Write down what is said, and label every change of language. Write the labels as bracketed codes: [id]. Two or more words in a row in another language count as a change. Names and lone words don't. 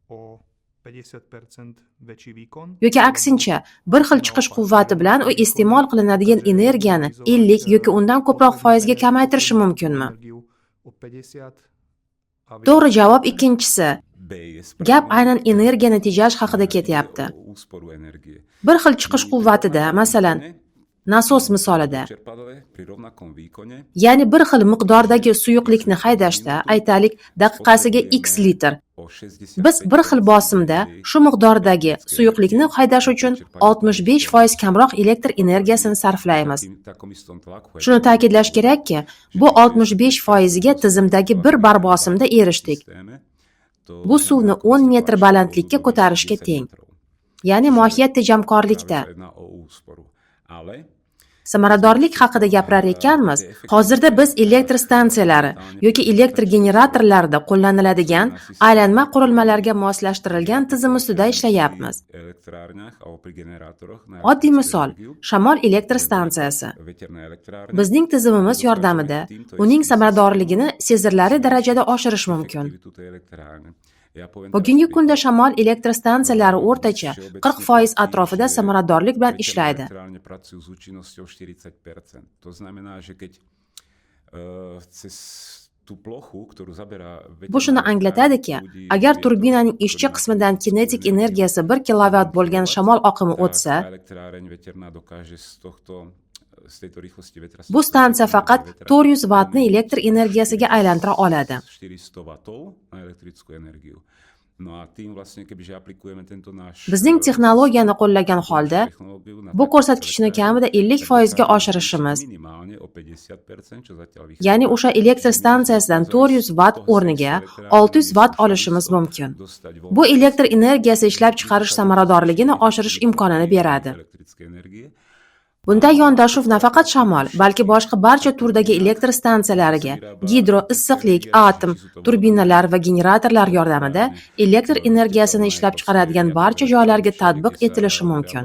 [uz] Yoki aksincha, bir xil chiqish quvvati bilan u iste'mol qilinadigan energiyani 50 yoki undan ko'proq foizga kamaytirishi mumkinmi? [sk] o 50 a [uz] To'g'ri javob ikkinchisi. [sk] B je [uz] Gap [sk] správne. [uz] aynan energiyani tejash haqida ketyapti. [sk] O úsporu energie. [uz] Bir xil chiqish quvvatida, masalan, nasos misolida, [sk] Čerpadle pri rovnakom výkone [uz] ya'ni bir xil miqdordagi suyuqlikni haydashda, aytaylik, daqiqasiga x litr. [sk] o 65 [uz] Biz bir xil bosimda shu miqdordagi suyuqlikni haydash uchun 65% kamroq elektr energiyasini sarflaymiz. [sk] takom istom tlaku [uz] Shuni ta'kidlash kerakki, bu 65% ga tizimdagi bir bar bosimda erishdik. [sk] sisteme, to [uz] Bu suvni 10 metr balandlikka ko'tarishga teng. Ya'ni mohiyat tejamkorlikda. [sk] jedna o úsporu. Ale [uz] Samaradorlik haqida gapirar ekanmiz. Hozirda biz elektr stansiyalari yoki elektr generatorlarida qo'llaniladigan aylanma qurilmalarga moslashtirilgan tizim ustida ishlayapmiz. [sk] elektrárnach alebo pri generátoroch na [uz] Oddiy [sk] elektrickú [uz] misol, [sk] energiu, [uz] shamol elektr stansiyasi. [sk] veterná elektrárne, [uz] Bizning tizimimiz yordamida uning samaradorligini sezilarli darajada oshirish mumkin. [sk] aktivitu tej elektrárne. Ja poviem [uz] Bugungi [sk] teraz [uz] kunda [sk] príklad. [uz] shamol elektr stansiyalari o'rtacha 40% atrofida samaradorlik bilan ishlaydi. [sk] Elektrárne pracujú s účinnosťou 40%. To znamená, že keď cez tú plochu, ktorú zaberá [uz] Bu shuni anglatadiki, agar turbinaning ishchi qismidan kinetik energiyasi 1 kilovat bo'lgan shamol oqimi o'tsa, [sk] elektráreň veterná dokáže z tejto rýchlosti vetra [uz] bu stansiya faqat 400 wattni elektr energiyasiga aylantira oladi. [sk] 400 W na elektrickú energiu. No a tým vlastne, kebyže aplikujeme tento náš [uz] Bizning texnologiyani qo'llagan holda [sk] technológiu na [uz] bu [sk] takéto [uz] ko'rsatkichni kamida 50% ga oshirishimiz. [sk] minimálne o 50%, čo zatiaľ vychádza. [uz] Ya'ni o'sha elektr stansiyasidan 400 watt o'rniga 600 watt olishimiz mumkin. [sk] Dostať vo [uz] Bu elektr energiyasi ishlab chiqarish samaradorligini oshirish imkonini beradi. [sk] elektrické energie. [uz] Bunda yondashuv nafaqat shamol, balki boshqa barcha turdagi elektr stansiyalariga gidro, issiqlik, atom, turbinalar va generatorlar yordamida elektr energiyasini ishlab chiqaradigan barcha joylarga tatbiq etilishi mumkin.